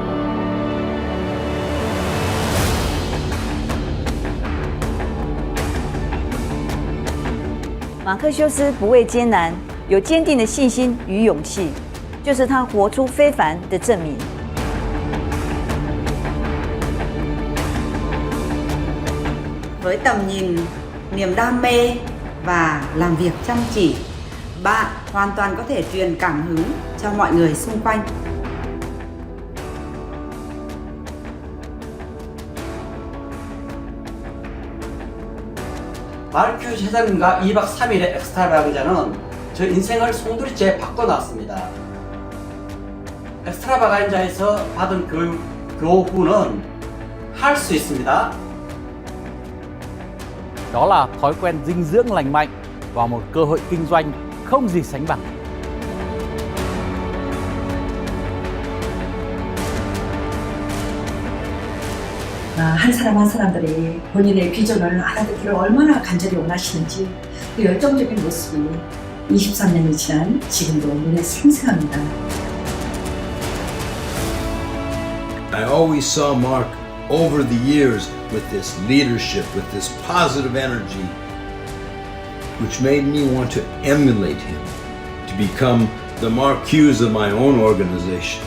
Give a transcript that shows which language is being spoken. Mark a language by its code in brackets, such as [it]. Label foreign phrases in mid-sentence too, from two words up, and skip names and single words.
[zh] 马克修斯不畏艰难，有坚定的信心与勇气，就是他活出非凡的证明。 [vi] Với tầm nhìn, niềm đam mê và làm việc chăm chỉ, bạn hoàn toàn có thể truyền cảm hứng cho mọi người xung quanh. [ko] 마르큐 사장님과 2박 3일의 엑스트라바간자는 저 인생을 송두리째 바꿔놨습니다. 엑스트라바간자에서 받은 교훈은 할 수 있습니다. [vi] Đó là thói quen dinh dưỡng lành mạnh và một cơ hội kinh doanh không gì sánh bằng. [ko] 한 사람 한 사람들이 본인의 비전을 알아듣기를 얼마나 간절히 원하시는지 그 열정적인 모습이 23년이 지난 지금도 눈에 생생합니다. [en] I always saw Mark over the years with this leadership, with this positive energy, which made me want to emulate him, to become the Mark Hughes of my own organization.